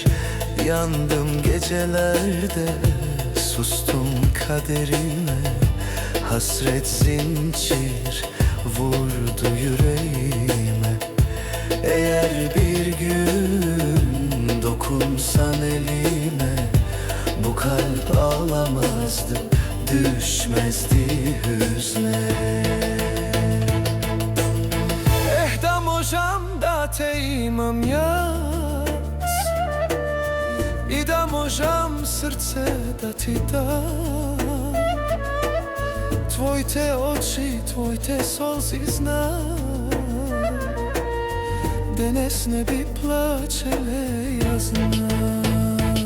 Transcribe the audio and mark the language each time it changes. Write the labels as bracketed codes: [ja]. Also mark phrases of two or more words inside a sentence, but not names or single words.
[tr] Yandım gecelerde, sustum kaderime, hasret zincir vurdu yüreğime. Eğer bir gün dokunsan elime, bu kalp ağlamazdı, düşmezdi hüzne. [mk] Да можам да те имам јас и да можам срце да ти дам. Твоите очи, твоите солзи знај, денес не би плачеле, јас знам.